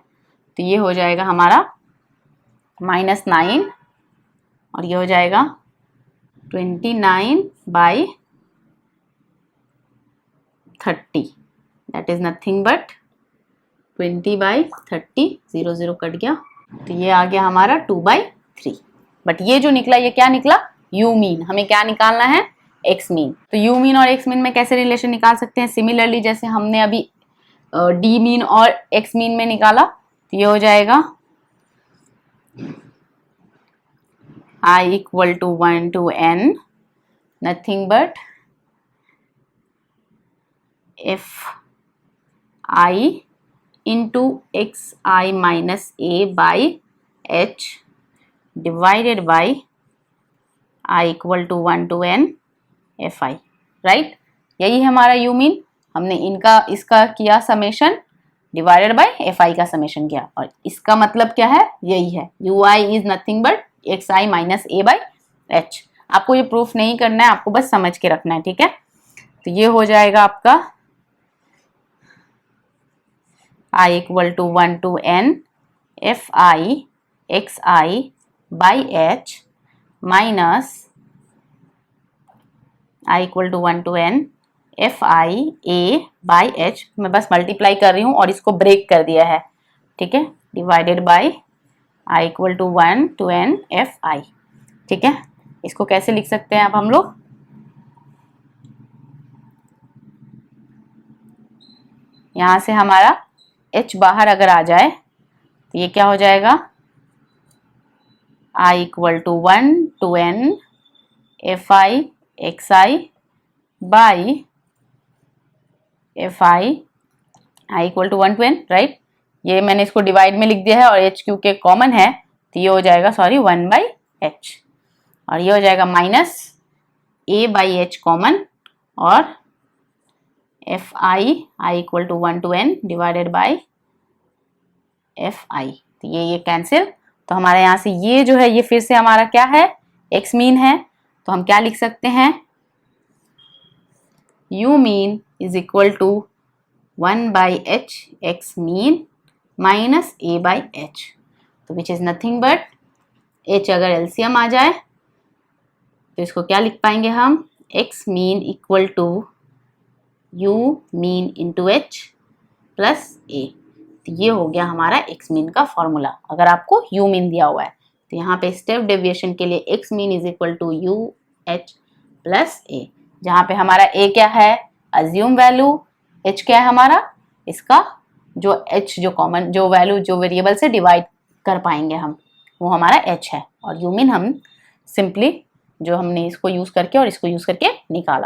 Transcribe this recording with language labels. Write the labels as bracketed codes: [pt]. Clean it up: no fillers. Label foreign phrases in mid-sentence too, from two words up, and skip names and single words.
[hi] तो ये हो जाएगा हमारा -9, और ये हो जाएगा 29/30, [en] that is nothing but [hi] 20/30, 0 0 कट गया, तो ये आ गया हमारा 2/3। बट ये जो निकला ये क्या निकला? [en] u mean. [hi] हमें क्या निकालना है? [en] x mean. [hi] तो [en] u mean [hi] और [en] x mean [hi] में कैसे रिलेशन निकाल सकते हैं? सिमिलरली जैसे हमने अभी [en] d mean [hi] और [en] x mean [hi] में निकाला, तो ये हो जाएगा [en] I = 1 to n nothing but f I into xi minus a by h divided by I = 1 to n fi, [hi] राइट। यही है हमारा यू मीन। हमने इनका इसका किया समेशन [en] divided by f i [hi] का समेशन किया, और इसका मतलब क्या है? यही है, [en] u i is nothing but x i minus a by h. [hi] आपको ये प्रूफ नहीं करना है, आपको बस समझ के रखना है, ठीक है। तो ये हो जाएगा आपका [en] I = 1 to n fi xi by h minus I = 1 to n fi a by h। [hi] मैं बस मल्टीप्लाई कर रही हूँ और इसको ब्रेक कर दिया है, ठीक है, [en] divided by I = 1 to n fi। [hi] ठीक है, इसको कैसे लिख सकते हैं अब हम लोग? यहां से हमारा h बाहर अगर आ जाए तो ये क्या हो जाएगा? [en] I = 1 to n fi xi by fi I = 1 to n, राइट। [hi] ये मैंने इसको डिवाइड में लिख दिया है और h क्योंकि कॉमन है तो ये हो जाएगा 1/h, और ये हो जाएगा माइनस a/h कॉमन, और [en] fi I = 1 to n divided by [hi] fi। तो ये कैंसिल, तो हमारे यहाँ से ये जो है ये फिर से हमारा क्या है? [en] x mean [hi] है। तो हम क्या लिख सकते हैं? [en] u mean is equal to 1/h x mean minus a/h, [hi] तो [en] which is nothing but [hi] h अगर एलसीएम आ जाए तो इसको क्या लिख पाएंगे हम? [en] x mean equal to u mean into h plus a. [hi] तो ये हो गया हमारा [en] x mean [hi] का फॉर्मूला, अगर आपको [en] u mean [hi] दिया हुआ है। तो यहाँ पे [en] step deviation [hi] के लिए [en] x mean is equal to u h plus a, [hi] जहाँ पे हमारा a क्या है? [en] assume value. [hi] h क्या है हमारा? इसका जो h जो कॉमन जो वैल्यू जो वेरिएबल से डिवाइड कर पाएंगे हम, वो हमारा h है, और [en] u mean [hi] हम सिंपली जो हमने इसको यूज करके और इसको यूज करके निकाला।